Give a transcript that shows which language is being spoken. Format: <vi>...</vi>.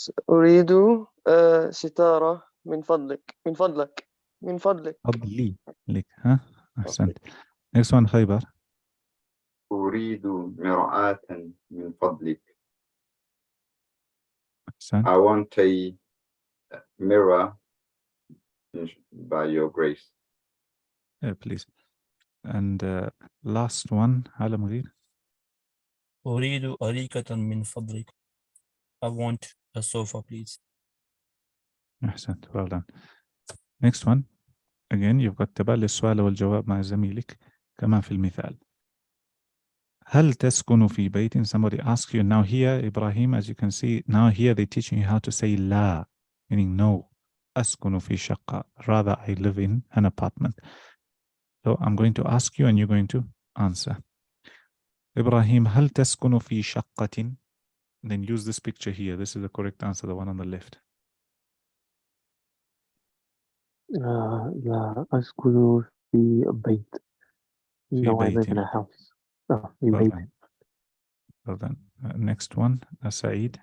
<ar>أريد ستارة من فضلك من فضلك من فضلك. فضلي لك, ها? أحسنت.</ar> <en>Next one, خيبر.</en> <ar>أريد مرآة من فضلك. أحسنت.</ar> <en>I want a mirror by your grace. Please. And last one, على مغير.</en> <ar>أريد أريكة من فضلك.</ar> <en>I want a sofa, please.</en> <ar>أحسنت.</ar> <en>Well done. Next one. Again, you've got</en> <ar>تبادل السؤال والجواب مع زميلك كما في المثال. هل تسكن في بيت?</ar> <en>Somebody asks you. Now here, Ibrahim, as you can see, now here they're teaching you how to say لا, meaning no.</en> <ar>أسكن في شقة.</ar> <en>Rather, I live in an apartment. So I'm going to ask you and you're going to answer.</en> <ar>Ibrahim, هل تسكن في شقة?</ar> <en>Then use this picture here. This is the correct answer, the one on the left.</en> <ar>لا أسكن في بيت.</ar> <en>No, I live in a house.</en> <ar>في بيت.</ar> <en>Well done. Next one, سعيد.</en>